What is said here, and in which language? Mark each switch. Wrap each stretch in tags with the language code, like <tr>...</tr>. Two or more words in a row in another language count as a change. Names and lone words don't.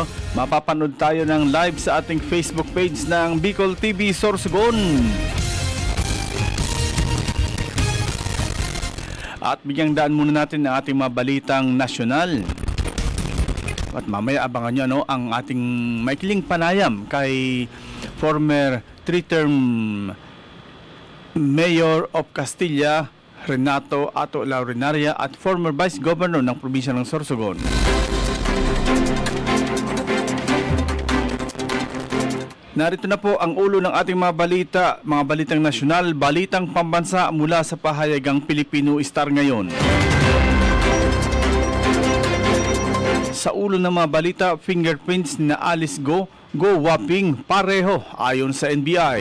<tl>Mapapanood tayo ng live sa ating Facebook page ng Bicol TV Sorsogon. At bigyang daan muna natin ang ating mga balitang nasyonal. At mamaya abangan nyo ang ating maikling panayam kay</tl> <en>former 3-term Mayor of Castilla,</en> <tl>Renato Ato Laurinaria, at former Vice Governor ng probinsya ng Sorsogon. Narito na po ang ulo ng ating mga balita, mga balitang nasyonal, balitang pambansa mula sa pahayagang Pilipino Star ngayon. Sa ulo ng mga balita, fingerprints ni Alice Go whopping pareho ayon sa NBI.</tl>